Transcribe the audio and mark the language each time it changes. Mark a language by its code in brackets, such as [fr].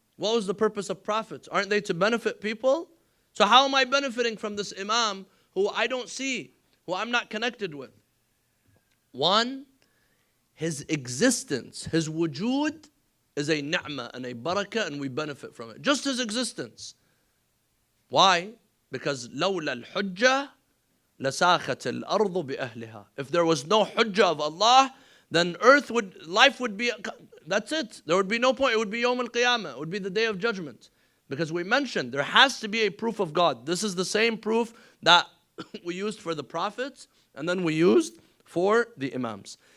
[en] What was the purpose of prophets? Aren't they to benefit people? So how am I benefiting from this Imam who I don't see, who I'm not connected with? One, his existence, his wujud is a ni'mah and a barakah, and we benefit from it. Just his existence. Why? Because [ar] لولا الحجة لساخت الأرض بأهلها. [en] If there was no hujjah of Allah, then life would be, that's it. There would be no point. It would be Yawm al-Qiyamah. It would be the day of judgment. Because we mentioned there has to be a proof of God. This is the same proof that we used for the prophets, and then we used for the Imams.